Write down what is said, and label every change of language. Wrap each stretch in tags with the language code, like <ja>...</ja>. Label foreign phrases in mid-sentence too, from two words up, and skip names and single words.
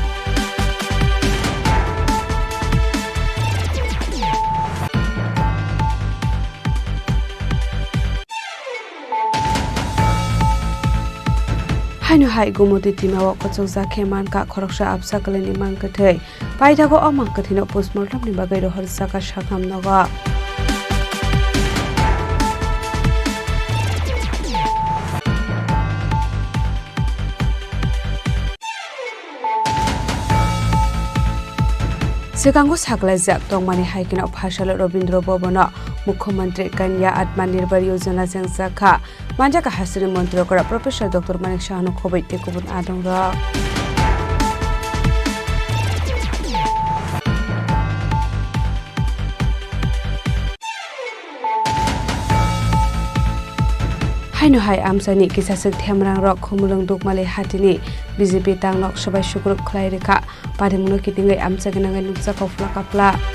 <trp>হাইনো হাই গুমতি টিমাও কচকজা খেমানকা খরকসা আবসা কলেনি মানকথৈ পাইদাগো অমানকথিনো পোস্টমর্টমনি বাগৈ রহর সাকা সাখাম নগা सिगांगो सागलाइजाक तंगमानि हाइकिनाव फासाल रवीन्द्र भवन मुख्यमंत्री कन्या आत्मनिर्भर योजना जेंसाखा मानजाका हासिनि मंत्री करा प्रोफेसर डॉक्टर मानिक शाहनो खबै तेकुबुन आदंग हाइनो हाइ आमसानि किसासक थेमरां रक खुमुलंग दुकमाले हातिनि बीजेपी तांगनक सबाय सुग्रुप खलाय रेखा पादिमुनो कितिङै आमसागनाङै नुकसा कफ्ला काप्ला</trp>